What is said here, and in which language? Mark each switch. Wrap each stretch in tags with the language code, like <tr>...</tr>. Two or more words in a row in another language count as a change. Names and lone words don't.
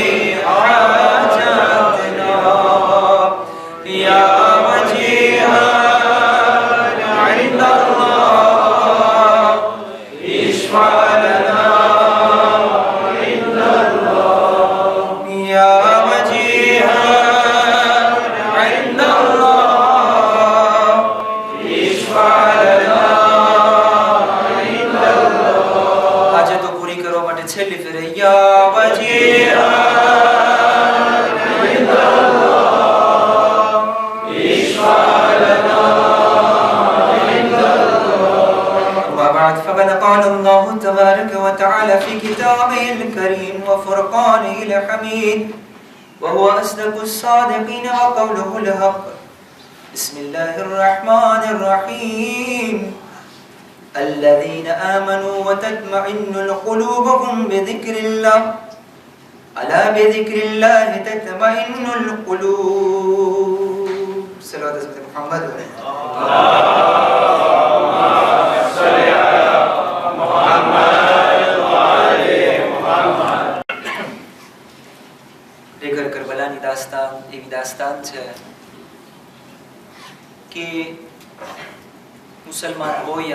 <ar>حاجاتنا يا وجيها عند الله اشفع لنا عند الله يا وجيها عند الله اشفع لنا عند الله. حاجت</ar> <gu>પૂરી કરવા માટે છેલ્લી ફેરે</gu> <ar>يا وجيها فقد قال الله تبارك وتعالى في كتابه الكريم وفرقانه الحميد وهو أصدق الصادقين وقوله الحق. بسم الله الرحمن الرحيم الذين آمنوا وتطمئن قلوبهم بذكر الله ألا بذكر الله تطمئن القلوب.</ar> <gu>صلوات محمد દાસ્તાન છે કે મુસલમાન હોય યા</gu>